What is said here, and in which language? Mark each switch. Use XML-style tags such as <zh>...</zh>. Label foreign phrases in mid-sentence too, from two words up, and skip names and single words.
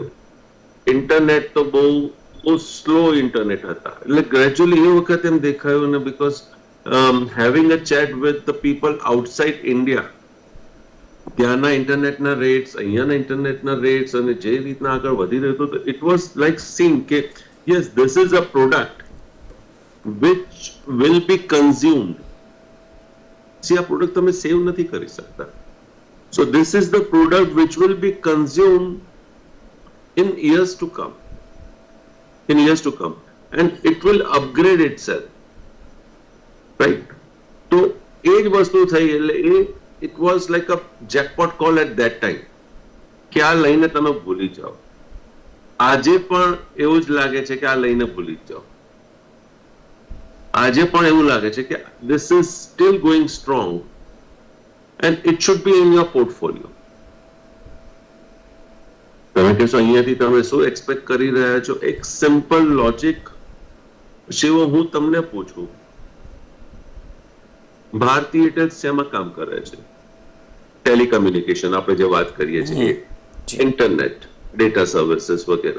<gu>ઇન્ટરનેટ તો બહુ સ્લો ઇન્ટરનેટ હતા, એટલે ગ્રેજ્યુઅલી એ વખતે એમ દેખાયું ને,</gu> <en>because having a chat with the people outside India,</en> <gu>ત્યાંના ઇન્ટરનેટના રેટ્સ, અહીંયાના ઇન્ટરનેટના રેટ્સ, અને જે રીતના આગળ વધી રહ્યું હતું,</gu> <en>it was like seen</en> <gu>કે</gu> <en>yes this is a product which will be consumed.</en> <gu>આ પ્રોડક્ટ તમે સેવ નથી કરી શકતા.</gu> <en>so this is the product which will be consumed in years to come, and it will upgrade itself, right?</en> <gu>તો એ જ વસ્તુ થઈ, એટલે</gu> <en>it was like a jackpot call at that time</en> <gu>કે આ લઈને તમે ભૂલી જાઓ. આજે પણ એવું જ લાગે છે કે આ લઈને ભૂલી જાઓ. આજે પણ એવું લાગે છે કે</gu> <en>this is still going strong and it should be in your portfolio.</en> <gu>તમે કહેશો અહીંયાથી તમે શું એક્સપેક્ટ કરી રહ્યા છો? એક</gu> <en>simple logic</en> <gu>શિવો હું તમને પૂછું, ભારતી એરટેલ શેમાં કામ કરે છે? ટેલિકમ્યુનિકેશન, આપણે જે વાત કરીએ છીએ, ઇન્ટરનેટ,</gu> <en>data services</en> <gu>વગેરે.</gu>